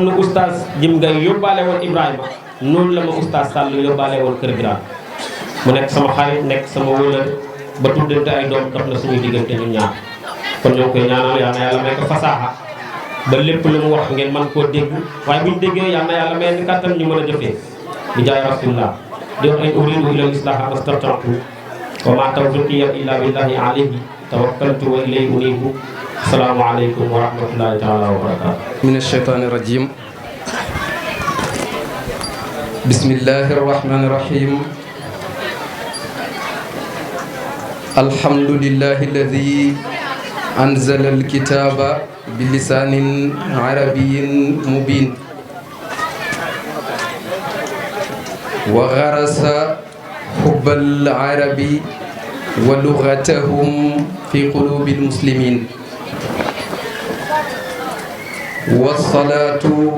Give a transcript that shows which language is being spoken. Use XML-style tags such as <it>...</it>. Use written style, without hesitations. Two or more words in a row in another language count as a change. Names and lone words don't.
<wo>nu oustaz Jim Gaye yóbbaale woon Ibrahima noonu la ma oustaz Sall yóbbaale woon Kër Birame mu nekk sama xarit nekk sama wëllëre ba tuddante ay doom dox na suñu diggante ñun ñaar kon ñoo koy ñaanal yal na yàlla may ko fasaaxa ba lépp lu mu wax ngeen mën koo dégg waaye buñ déggee yal na yàlla may ni kàttan ñu mën a jëfee bi jaay rasulillah di wax</wo> <ar>إن أريد إلا الإصلاح ما استطعت وما توفيقي إلا بالله عليه توكلت وإليه أنيب السلام عليكم ورحمة الله تعالى وبركاته من الشيطان الرجيم بسم الله الرحمن الرحيم الحمد لله الذي أنزل الكتاب بلسان عربي مبين وغرس حب العرب ولغتهم في قلوب المسلمين والصلاة</ar>